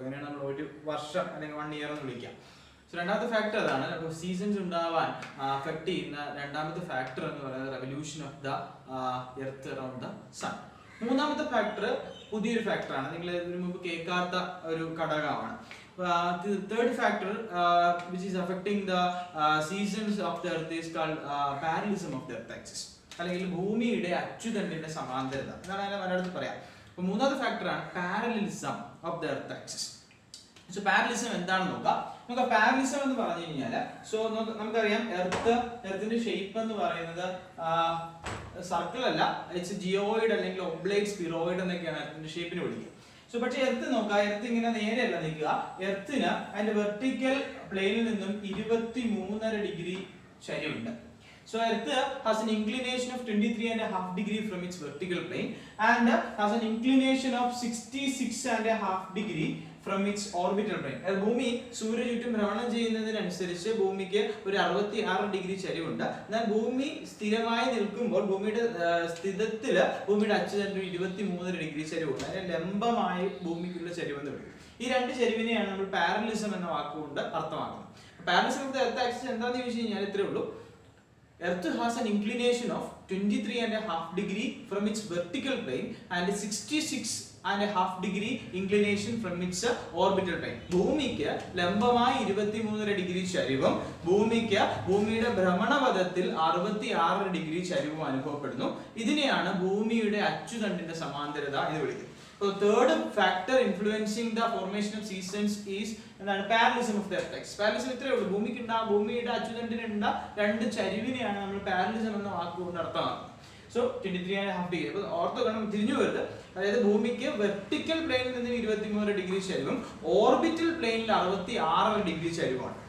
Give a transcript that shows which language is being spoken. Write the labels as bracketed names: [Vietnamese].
[Malayalam] അങ്ങനെയാണ് നമ്മൾ ഒരു വർഷം അല്ലെങ്കിൽ 1 ഇയർ എന്ന് വിളിക്കാം. രണ്ടാമത്തെ ഫാക്ടർ അതാണ്. അപ്പോൾ സീസൺസ് ഉണ്ടാവാൻ അഫക്ട് ചെയ്യുന്ന രണ്ടാമത്തെ ഫാക്ടർ എന്ന് പറയുന്നത് [English] Revolution of the earth around the sun. [Malayalam] മൂന്നാമത്തെ ഫാക്ടർ പുതിയൊരു ഫാക്ടറാണ്, നിങ്ങൾ ഇതിനു മുമ്പ് കേൾക്കാത്ത ഒരു ഘടകമാണ്. [English] Third factor which is affecting the seasons of the earth is called parallelism of the earth axis, [Malayalam] അല്ലെങ്കിൽ ഭൂമിയുടെ അച്ചുതണ്ടിന്റെ സമാന്തരത എന്നാണ് അതിനെ മലയാളത്തിൽ പറയാം. അപ്പോൾ മൂന്നാമത്തെ ഫാക്ടറാണ് parallelism of the earth axis. So parallelism എന്താണെന്ന് നോക്കാം. നമുക്ക് പാരലലിസം എന്ന് പറഞ്ഞു കഴിഞ്ഞാൽ, നമുക്കറിയാം എർത്തിന്റെ ഷേപ്പ് എന്ന് പറയുന്നത് സർക്കിൾ അല്ല, ഇറ്റ്സ് ജിയോയിഡ് അല്ലെങ്കിൽ ഒബ്ലേറ്റ് സ്പിറോയിഡ് എന്നൊക്കെയാണ് എർത്തിന്റെ ഷേപ്പിന് വിളിക്കുക. പക്ഷേ എർത്ത് നോക്കുക, എർത്ത് ഇങ്ങനെ നേരെയല്ല നിൽക്കുക. എർത്തിന് അതിന്റെ വെർട്ടിക്കൽ പ്ലെയിനിൽ നിന്നും 23.5 degree ചരിവുണ്ട്. [English] So Earth has an inclination of 23.5 degree from its vertical plane and has an inclination of 66.5 degree from its orbital plane. [Malayalam] ഭൂമി സൂര്യന് ചുറ്റും ഭ്രമണം ചെയ്യുന്നതിനനുസരിച്ച് ഭൂമിക്ക് ഒരു 66 ഡിഗ്രി ചരിവുണ്ട്. എന്നാൽ ഭൂമി സ്ഥിരമായി നിൽക്കുമ്പോൾ ഭൂമിയുടെ സ്ഥിതത്തിൽ ഭൂമിയുടെ അച്ചുതണ്ടിൽ 23.5 ഡിഗ്രി ചരിവുണ്ട്. അതിന് ലംബമായി ഭൂമിക്കുള്ള ചരിവെന്ന് വിളിക്കും. ഈ 2 ചരിവിനെയാണ് നമ്മൾ പാരലലിസം എന്ന വാക്കുകൊണ്ട് അർത്ഥമാക്കുന്നത്. Parallelism of the earth axis എന്താണെന്ന് ചോദിച്ചു കഴിഞ്ഞാൽ ഇത്രേ ഉള്ളൂ. [English] Earth has an inclination of 23.5 degree from its vertical plane and 66.5 degree inclination from its orbital plane. [Malayalam] ഭൂമിക്ക് ലംബമായി 23.5 ഡിഗ്രി ചരിവും ഭൂമിയുടെ ഭ്രമണപഥത്തിൽ 66 ഡിഗ്രി ചരിവും അനുഭവപ്പെടുന്നു. ഇതിനെയാണ് ഭൂമിയുടെ അച്ചുതണ്ടിന്റെ സമാന്തരത എന്ന് വിളിക്കുന്നത്. [English] So third factor influencing the formation of seasons is parallelism of the earth axis. [Malayalam] Parallelism ഇത്രയേ ഉള്ളൂ. ഭൂമിയുടെ അച്ചുതണ്ടിനുള്ള 2 ചരിവിനെയാണ് നമ്മൾ പാരലലിസം എന്ന വാക്കുകൊണ്ട് അർത്ഥമാക്കുന്നത്. So 23.5 degree. അപ്പോൾ ഓർത്ത് കാണാൻ തിരിഞ്ഞു വരുന്നത്, അതായത് ഭൂമിക്ക് വെർട്ടിക്കൽ പ്ലെയിനിൽ നിന്ന് 23 ഡിഗ്രി ചരിവും ഓർബിറ്റൽ പ്ലെയിനിൽ 66 ഡിഗ്രി ചരിവുമാണ്.